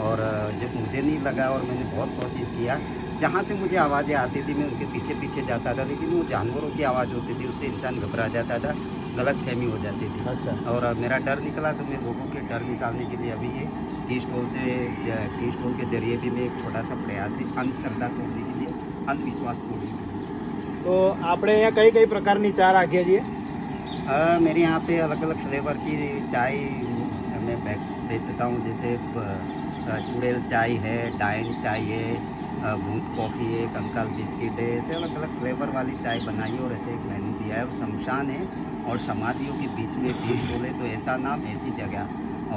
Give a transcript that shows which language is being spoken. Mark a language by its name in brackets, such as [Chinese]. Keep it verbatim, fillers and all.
[Hindi] और अ, जब मुझे नहीं लगा और मैंने बहुत कोशिश किया, जहाँ से मुझे आवाज़ें आती थी मैं उनके पीछे पीछे जाता था, लेकिन वो जानवरों की आवाज़ होती थी, उससे इंसान घबरा जाता था, गलत फहमी हो जाती थी। અચ્છા और अब मेरा डर निकला तो मैं लोगों के डर निकालने के लिए अभी ये टी स्टॉल से टी स्टॉल के जरिए भी मैं एक छोटा सा प्रयास है अंधश्रद्धा तोड़ने के लिए, अंधविश्वास तोड़ने के लिए। [Gujarati] તો આપણે અહીંયા કઈ કઈ પ્રકારની ચા રાખીએ છીએ? [Hindi] अ, मेरे यहाँ पे अलग अलग फ्लेवर की चाय मैं बेच- बेचता हूँ, जैसे ब- अ, चुड़ैल चाय है, डाइन चाय है, अ, भूत कॉफ़ी है, कंकाल बिस्किट है, ऐसे अलग अलग फ्लेवर वाली चाय बनाई है। और ऐसे एक मेन्यू दिया है और शमशान है और समाधियों के बीच में बीच बोले तो ऐसा नाम ऐसी जगह।